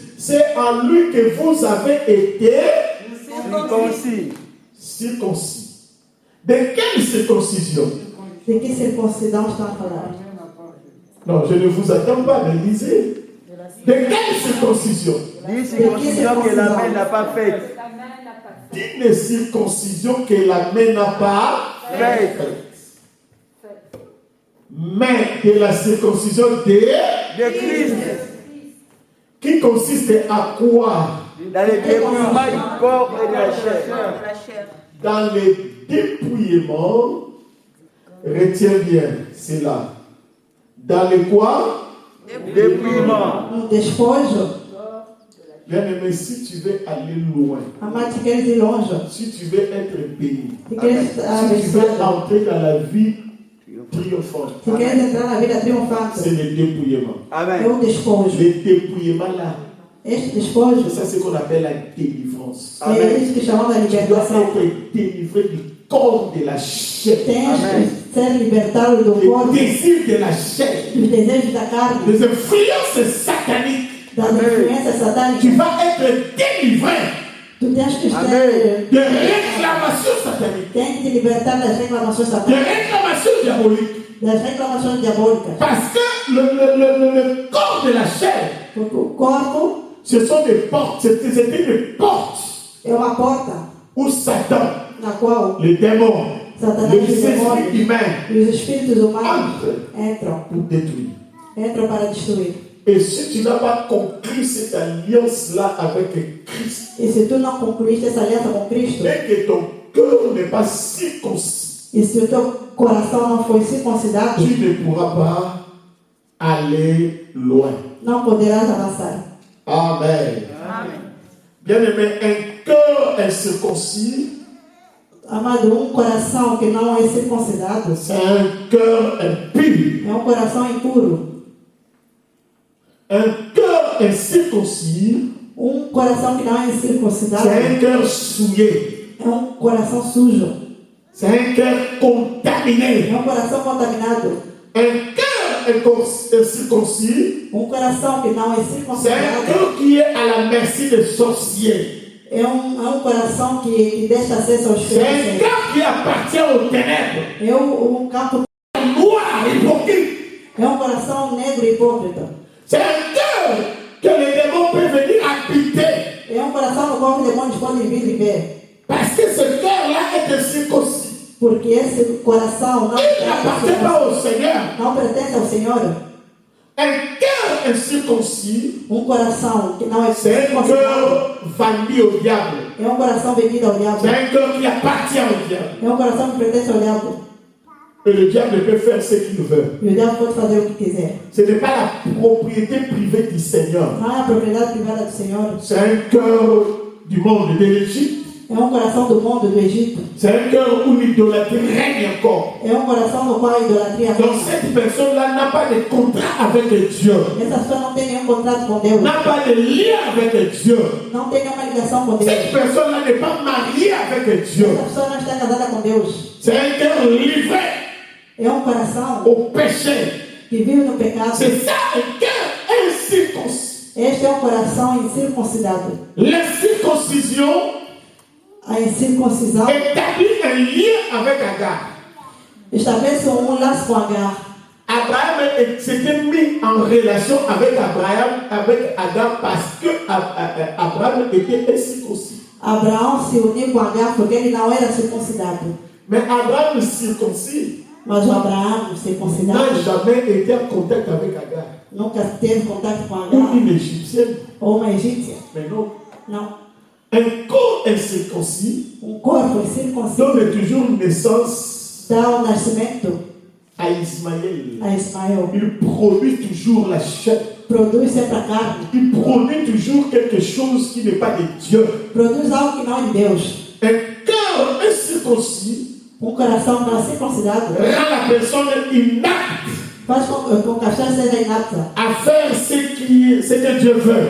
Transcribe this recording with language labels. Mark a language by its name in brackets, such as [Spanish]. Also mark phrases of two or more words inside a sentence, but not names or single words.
[French] C'est en lui que vous avez été circoncis. De quelle circoncision? [Portuguese] de que circuncisão estão a falar? [French] Non, je ne vous attends pas, mais lisez. De quelle circoncision? Circoncision que la main n'a pas faite. D'une circoncision que la main n'a pas faite. Mais de la circoncision De Christ. qui consiste à quoi? Dans le dépouillement du corps et de la chair. Dans le dépouillement, retiens bien cela. Dans le quoi? Dépouillement. [Portuguese] Despojo, [French] Bien aimé, si tu veux aller loin, [Portuguese] amado, se queres ir longe, [French] si tu veux être béni, [Portuguese] se queres estar [French] si tu veux [Portuguese] abençoado, [French] entrer dans la vie triomphante, [Portuguese] se queres entrar na vida [French] c'est [Portuguese] triunfante, [French] le dépouillement. [Portuguese] é Amen. despojo. [French] Le dépouillement là, [Portuguese] Este despojo [French] c'est ça ce qu'on appelle la délivrance. [Portuguese] é isso que chamamos de [French] Tu dois [Portuguese] libertação. [French] être délivré du corps de la chair, [Portuguese] Tens que ser libertado do [French] des [Portuguese] corpo, [French] désirs de la chair, [Portuguese] dos desejos da carne, [French] des influences sataniques. [Portuguese] das influências [French] Tu [Portuguese] satânicas. [French] vas être délivré [Portuguese] Tu tens que Amen. [French] de réclamations sataniques, [Portuguese] tem que te libertar das reclamações [French] de [Portuguese] satânicas, [French] réclamations diaboliques. [Portuguese] das reclamações diabólicas. [French] Parce que le corps de la chair, [Portuguese] Porque o corpo [French] ce sont des portes, c'était des portes [Portuguese] é uma porta [French] où Satan, [Portuguese] na qual [French] les démons, [Portuguese] Satanás [French] les [Portuguese] e os [French] esprits [Portuguese] demônios [French] humains [Portuguese] e os espíritos humanos [French] entrent pour détruire. [Portuguese] entram para destruir. [French] Et si tu n'as pas conclu cette alliance-là avec Christ, [Portuguese] E se tu não concluíste essa aliança com Cristo, [French] et que ton cœur n'est pas circoncis, [Portuguese] e se o teu coração não foi circuncidado, [French] tu ne pourras pas aller loin. [Portuguese] não poderás avançar. Amen. [French] Bien-aimé, un cœur incirconcis, [Portuguese] Amado, coração que não é circuncidado [French] c'est un cœur impur. [Portuguese] é coração impuro. [French] Un cœur incirconcis, [Portuguese] Coração que não é circuncidado [French] c'est un cœur souillé. [Portuguese] é coração sujo. [French] C'est un cœur contaminé. [Portuguese] É coração contaminado. [French] Un cœur incirconcis, [Portuguese] Coração que não é [French] c'est un [Portuguese] circuncidado [French] cœur qui est à la merci des sorciers. [Portuguese] é coração que deixa acesso aos [French] C'est un [Portuguese] feiticeiros. [French] cœur qui appartient aux ténèbres. [Portuguese] É campo [French] Noir, hypocrite. [Portuguese] é coração negro e hipócrita. [French] C'est un cœur que les démons peuvent venir habiter. [Portuguese] É um coração no qual os demônios podem vir viver. [French] Parce que ce cœur-là est circoncis. [Portuguese] Porque esse coração [French] Il n'appartient pas au Seigneur. [Portuguese] não pertence ao Senhor. [French] Un cœur incirconcis, [Portuguese] Coração que não é [French] c'est un [Portuguese] circuncidado [French] cœur vendu au diable. [Portuguese] é coração vendido ao diabo. [French] C'est un cœur qui appartient au diable. [Portuguese] É coração que pertence ao diabo. [French] Et le diable peut faire ce qu'il veut. [Portuguese] E o diabo pode fazer o que quiser. [French] Ce n'est pas la propriété privée du Seigneur. [Portuguese] Não é a propriedade privada do Senhor. [French] C'est un cœur du monde de l'Égypte. [Portuguese] É coração do mundo do Egito. [French] C'est un cœur où l'idolâtrie règne encore. [Portuguese] É coração no qual a idolatria [French] Donc [Portuguese] reina. [French] cette personne-là n'a pas de contrat avec Dieu. [Portuguese] Essa pessoa não tem nenhum contrato com Deus. [French] N'a pas de lien avec Dieu. [Portuguese] Não tem nenhuma ligação com Deus. [French] Cette personne-là n'est pas mariée avec Dieu. [Portuguese] Essa pessoa não está casada com Deus. [French] C'est un cœur livré [Portuguese] É coração [French] au péché. [Portuguese] que vive no pecado. [French] C'est ça un cœur incirconcis. [Portuguese] Este é coração incircuncidado. [French] La circoncision [Portuguese] A incircuncisão [French] établit un lien avec Agar. [Portuguese] estabelece laço com Agar. [French] Abraham s'était mis en relation avec Agar parce que Abraham était incirconcis. [Portuguese] Abraão se uniu com Agar porque ele não era circuncidado. [French] Mais Abraham circoncis [Portuguese] Mas o Abraão circuncidado [French] n'a jamais été en contact avec Agar. [Portuguese] nunca teve contato com Ou Agar [French] une égyptienne. [Portuguese] ou uma egípcia. [French] Mais non. [Portuguese] Não. [French] Un corps incirconcis [Portuguese] Corpo incircunciso [French] donne toujours naissance [Portuguese] dá nascimento [French] à Ismaël. [Portuguese] a Ismael. [French] Il produit toujours la chair. [Portuguese] Produz sempre a carne. [French] Il produit toujours quelque chose qui n'est pas de Dieu. [Portuguese] Produz algo que não é de Deus. [French] Un cœur incirconcis [Portuguese] Coração não circuncidado [French] rend la personne inapte [Portuguese] faz com que a pessoa seja inapta [French] à faire ce que Dieu veut.